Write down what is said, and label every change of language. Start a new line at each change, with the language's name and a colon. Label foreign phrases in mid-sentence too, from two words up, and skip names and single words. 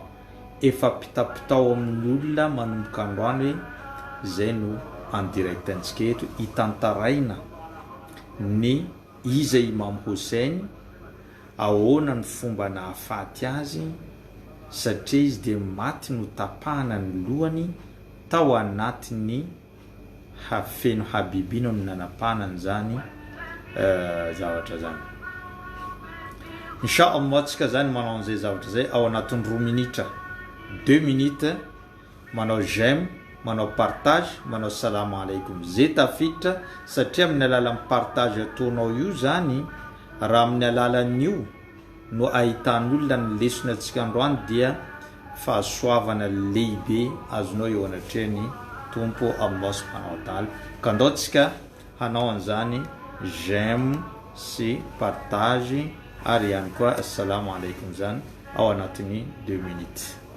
Malagasy: Efa pitapitao amin'ny olona manomboka androany hoe zay no andirektantsika eto hitantaraina ny iza Imam Hussein, ahoana ny fomba nahafaty azy, satria izy de maty no tapahana ny lohany tao anatin'ny hafeno habibina no nanapahana zany zavatra zany. Inshallah tsika zany manao an'izay zavatra zay ao anatin'ny 2 minitra 2 minutes manao j'aime, manao partage, manao
Arabic: السلام عليكم
Malagasy: zay tafiditra. Satria amin'ny alalan'ny partage ataonao io zany, raha amin'ny alalan'io no ahitan'olona ny lesona antsika androany dia fahasoavana lehibe azonao eo anatrehany tompo Allah
Arabic: سبحانه وتعالى.
Malagasy: Ka andao tsika hanao an'izany j'aime sy partage ary ihany koa
Arabic: السلام عليكم
Malagasy: zany ao anatin'ny 2 minutes.